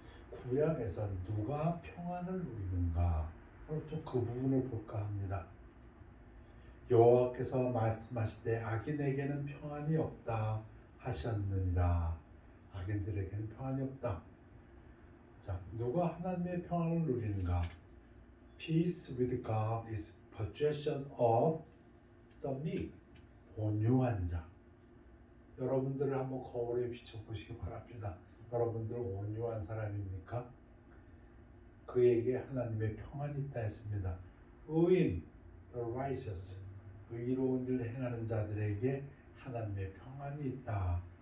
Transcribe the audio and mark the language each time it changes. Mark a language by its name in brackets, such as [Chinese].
[Korean] 구약에서 누가 평안을 누리는가? 좀 그 부분을 볼까 합니다. 여호와께서 말씀하시되 악인에게는 평안이 없다 하셨느니라. 악인들에게는 평안이 없다. 자, 누가 하나님의 평안을 누리는가? [English] Peace with God is possession of the meek. [Korean] 온유한 자. 여러분들을 한번 거울에 비춰보시기 바랍니다. 여러분들 온유한 사람입니까? 그에게 하나님의 평안이 있다 했습니다. 의인, the righteous, 의로운 일을 행하는 자들에게 하나님의 평안이 있다.